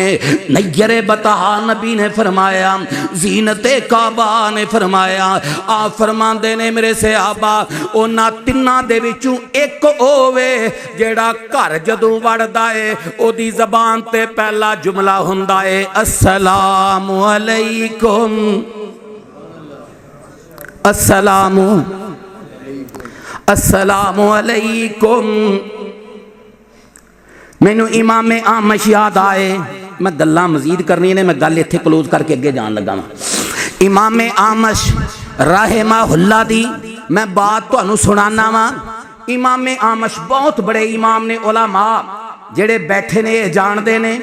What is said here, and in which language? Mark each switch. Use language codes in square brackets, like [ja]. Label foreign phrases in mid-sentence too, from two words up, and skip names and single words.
[pa] نیرے بتا نبی نے فرمایا، زینتِ کعبہ نے فرمایا. آپ فرماتے نے میرے صحابہ اوہناں تناں دے وچوں ایک ہووے جیہڑا گھر جدوں وڑدا ہے اوہدی زبان تے پہلا جملہ ہوندا ہے [ar] السلام عليكم، السلام عليكم. [pa] مینوں امام اعمش یاد آئے، میں گلاں مزید کرنی نے، میں گل ایتھے کلوز کر کے اگے جان لگا واں. امام اعمش رحمہ اللہ دی میں بات تہانوں سنانا واں. امام اعمش بہت بڑے امام نے، علما جیہڑے بیٹھے نے یہ جانتے نے.